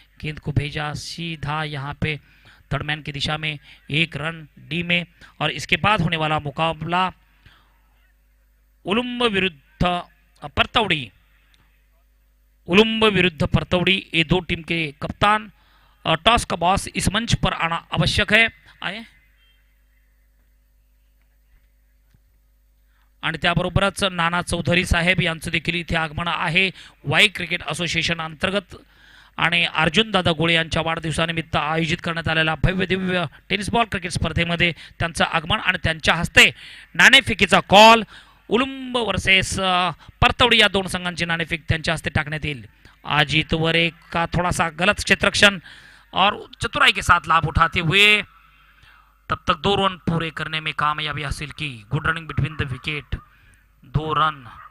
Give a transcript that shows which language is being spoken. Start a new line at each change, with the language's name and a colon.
Hindi: गेंद को भेजा सीधा यहां पे थर्ड मैन की दिशा में, 1 रन डी में। और इसके बाद होने वाला मुकाबला उलुम्ब विरुद्ध परतौड़ी, उलुम्ब विरुद्ध परतौड़ी, ये 2 टीम के कप्तान। टॉस का बॉस इस मंच पर आना आवश्यक है।
Marathi: आए आणि त्याबरोबरच नाना चौधरी साहेब यांचं देखील इथे आगमन आहे वाई क्रिकेट असोसिएशन अंतर्गत आणि अर्जुन दादा गोळे यांच्या वाढदिवसानिमित्त आयोजित करण्यात आलेल्या भव्य दिव्य टेनिस बॉल क्रिकेट स्पर्धेमध्ये त्यांचं आगमन आणि त्यांच्या हस्ते नाणेफेकीचा कॉल उलुंब वर्सेस परतौड़ी या 2 संघांची नाणेफेक त्यांच्या हस्ते टाकण्यात येईल।
Hindi: अजीत वरे का थोड़ा सा गलत क्षेत्ररक्षण और चतुराई के साथ लाभ उठाते हुए तब तक 2 रन पूरे करने में कामयाबी हासिल की।
English: Good running between the wicket, 2 run.